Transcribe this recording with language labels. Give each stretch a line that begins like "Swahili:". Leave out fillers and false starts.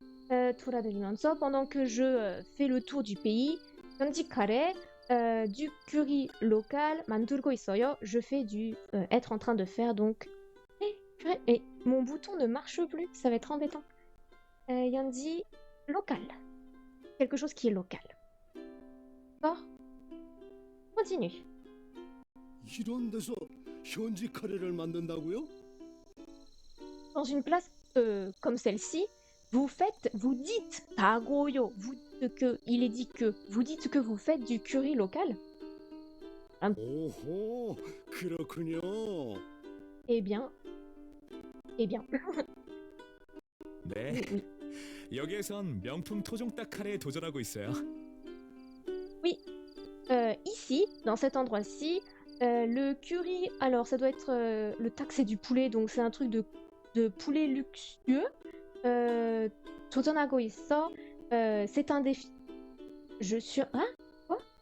Korean: 돌아다니면서
French: pendant que je fais le tour du pays,
Korean: 현지 카레,
French: du curry local,
Korean: 만들고 있어요.
French: Je fais du être en train de faire donc. Et mon bouton ne marche plus, ça va être embêtant. Yanji local. Quelque chose qui est local. D'accord? Continue.
Korean: 이런 데서 현지 카레를 만든다고요?
French: Dans une place comme celle-ci, vous dites,
Korean: 다고요,
French: vous dites que, il est dit que, vous dites que vous faites du curry local.
Korean: 오호, 그렇군요.
French: Eh bien.
Korean: 네.
French: Oui.
Korean: 여기에선 명품 토종닭 카레에 도전하고 있어요.
French: Ici, dans cet endroit-ci, le curry, alors ça doit être le tac, c'est du poulet, donc c'est un truc de poulet luxueux.
Korean: 도전하고 있어.
French: C'est un défi. Je suis. Hein? Quoi?